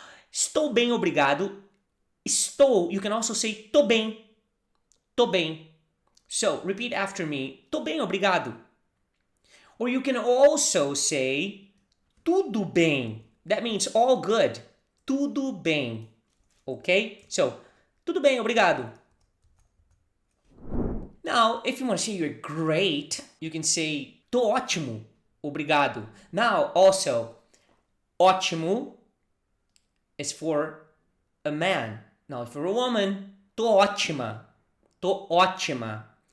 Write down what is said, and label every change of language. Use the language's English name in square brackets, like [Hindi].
[Portuguese] Estou bem, obrigado. Estou, [English] you can also say [Portuguese] tô bem. Tô bem. [English] So, repeat after me. [Portuguese] Tô bem, obrigado. [English] Or you can also say [Portuguese] tudo bem. [English] That means all good. [Portuguese] Tudo bem. [English] Okay? So, [Portuguese] tudo bem, obrigado. [English] Now, if you want to say you're great, you can say [Portuguese] tô ótimo, obrigado. [English] Now, also, ótimo is for a man. Now, if you're a woman, [Portuguese] tô ótima, tô ótima.